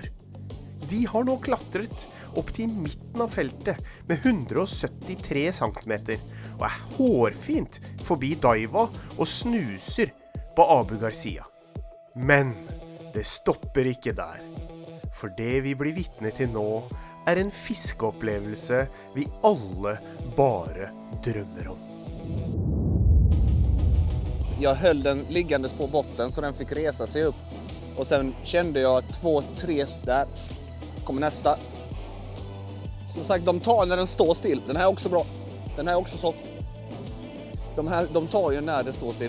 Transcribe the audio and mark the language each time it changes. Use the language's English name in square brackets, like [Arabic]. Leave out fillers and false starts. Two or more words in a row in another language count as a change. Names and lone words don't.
[Norwegian] De har nå klatret opp til midten av feltet med 173 cm og er hårfint forbi Daiva og snuser på Abu Garcia. Men det stopper ikke der. For det vi blir vitne til nå er en fiskeopplevelse vi alle bare drømmer om. [Swedish] Jag höll den liggandes på botten så den fick resa sig upp. Och sen kände jag 2-3 där. Kommer nästa. Som sagt, de tar när den står still. Den här är också bra. Den här är också soft. De tar ju när det står still.